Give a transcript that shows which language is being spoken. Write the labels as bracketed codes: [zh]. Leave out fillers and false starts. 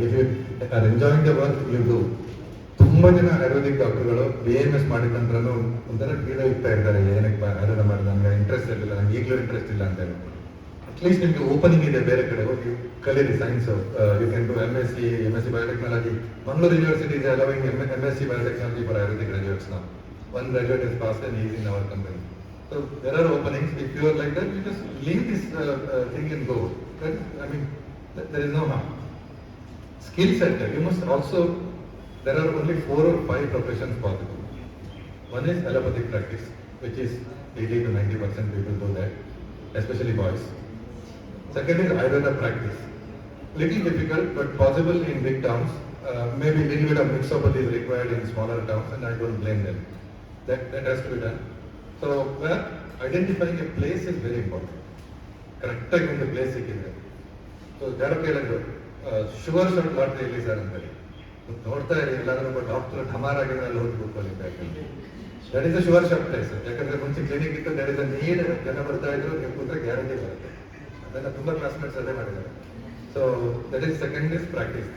[en] If you are enjoying the work you do. [kn] ತುಂಬಾ ಜನ ಆಯುರ್ವೇದಿಕ್ ಡಾಕ್ಟರ್ಗಳು BMS ಮಾಡಿದ ನಂತರ ಒಂಥರ ಕೀಳ ಇರ್ತಾ ಇದ್ದಾರೆ, ಏನಕ್ಕೆ ಆಯುರ್ವೇದ ಮಾಡಿದ, ನನಗೆ ಇಂಟ್ರೆಸ್ಟ್ ಇರಲಿಲ್ಲ, ನನಗೆ ಈಗಲೂ ಇಂಟ್ರೆಸ್ಟ್ ಇಲ್ಲ ಅಂತ ಹೇಳಿ. ಅಟ್ಲೀಸ್ಟ್ ನಿಮಗೆ ಓಪನಿಂಗ್ ಇದೆ ಬೇರೆ ಕಡೆ ಹೋಗಿ ಕಲೀರಿ. [en] Since you can do MSc biotechnology. Mangaluru university is allowing MSc biotechnology for Ayurvedic graduates now. One graduate is passed and he is in our company. So there are openings. If you are like that, you just leave this thing and go. I mean, there is no harm. Skill set, you must also, there are only 4 or 5 professions possible. One is allopathic practice, which is 80 to 90% people do that, especially boys. Second is Ayurveda practice. Little difficult, but possible in big towns. Maybe little bit of mixopathy is required in smaller towns, and I don't blame them. That has to be done. So, identifying a place is very important. [kn] ಕರೆಕ್ಟಾಗಿ ಒಂದು place ಸಿಕ್ಕಿದೆ. So ಯಾರೋ ಕೇಳಿದ್ರು sugar shot lottery ಎಲ್ಲಿ sir ಅಂತೇಳಿ. ನೋಡ್ತಾ ಇರಿ, ಎಲ್ಲಾದ್ರೂ ಒಬ್ಬ ಡಾಕ್ಟರ್ ಠಮಾರ್ ಆಗಿದ್ರೆ ಅಲ್ಲಿ ಹೋಗಿ ಕೂತ್ಕೊಳ್ಳಿ. [en] That is a sugar shot place. [kn] ಯಾಕಂದ್ರೆ ಮುಂಚೆ ಕ್ಲಿನಿಕ್ ಇತ್ತು, [en] that is a need, [kn] ಜನ ಬರ್ತಾ ಇದ್ರು, ನೀವು ಕೂತ್ರೆ ಗ್ಯಾರಂಟಿ ಬರುತ್ತೆ. ಅದನ್ನ ತುಂಬಾ ಕ್ಲಾಸ್ಮೇಟ್ಸ್ ಅದೇ ಮಾಡಿದ್ದಾರೆ. [en] So that is second is practice.